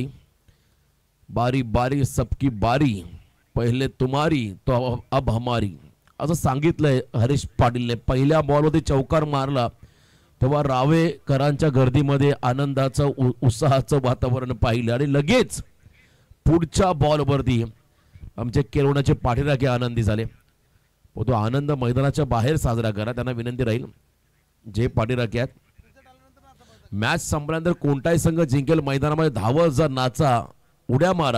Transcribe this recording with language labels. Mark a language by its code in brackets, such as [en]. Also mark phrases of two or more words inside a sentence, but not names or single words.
[hi] बारी बारी सबकी बारी, पहिले तुम्हारी तो अब हमारी [mr] असं सांगितलंय हरीश पाटीलने. पहिल्या बॉलवरती चौकार मारला तेव्हा रावेकरांच्या गर्दीमध्ये आनंदाचं उत्साहाचं वातावरण पाहिलं आणि लगेच पुढच्या बॉलवरती आमचे केळवणाचे पाठीराखे आनंदी झाले. तो आनंद मैदानाच्या बाहेर साजरा करा. त्यांना विनंती राहील जे पाठीराखे आहेत मॅच संपल्यानंतर कोणताही संघ जिंकेल मैदानामध्ये धावत जा, नाचा, उड्या मारा.